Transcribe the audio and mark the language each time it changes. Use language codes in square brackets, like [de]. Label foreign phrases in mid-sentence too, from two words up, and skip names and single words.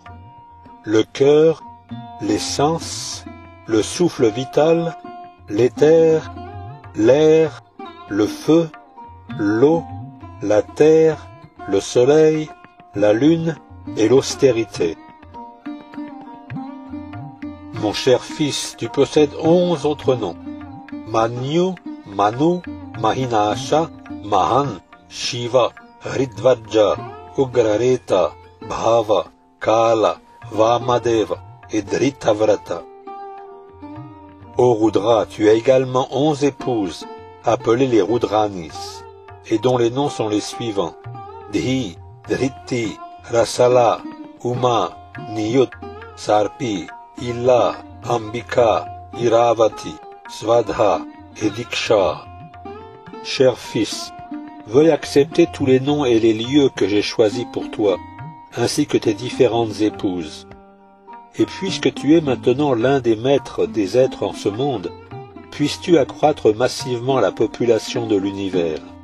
[fr] Le cœur, les sens, le souffle vital, l'éther, l'air, le feu, l'eau, la terre, le soleil, la lune et l'austérité. Mon cher fils, tu possèdes 11 autres noms: Manyu, Manu, Mahinasha, Mahan, Shiva, Ridvaja, Ugrareta, Bhava, Kala, Vamadeva et Dritavrata. Ô Rudra, tu as également 11 épouses, appelées les Rudranis, et dont les noms sont les suivants: Dhi, Driti, Rasala, Uma, Niyut, Sarpi, Illa, Ambika, Iravati, Svadha et Diksha. Cher fils, veuille accepter tous les noms et les lieux que j'ai choisis pour toi, ainsi que tes différentes épouses. Et puisque tu es maintenant l'un des maîtres des êtres en ce monde, puisses-tu accroître massivement la population de l'univers.